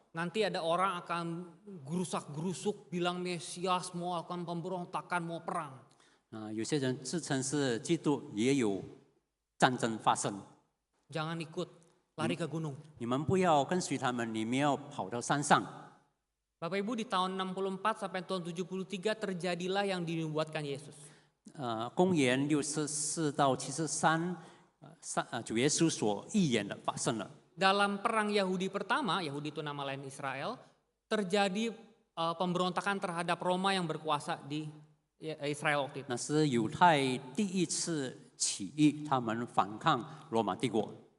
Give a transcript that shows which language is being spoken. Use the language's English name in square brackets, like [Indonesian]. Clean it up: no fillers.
[Indonesian] Nanti ada orang akan gerusak-gerusuk, bilang Mesias, mau akan pemberontakan, mau perang. [Chinese] 有些人自称是基督，也有战争发生。 [Indonesian] Jangan ikut, lari ke gunung. [Chinese] 你们不要跟随他们，你们要跑到山上。 [Indonesian] Bapak Ibu, di tahun 64 sampai tahun 73 terjadilah yang dinubuatkan Yesus. [Chinese] 公元64到73，主耶稣所预言的发生了。 [Indonesian] Dalam perang Yahudi pertama, Yahudi itu nama lain Israel, terjadi pemberontakan terhadap Roma yang berkuasa di Israel waktu itu. [Chinese] 那是犹太第一次起义，他们反抗罗马帝国。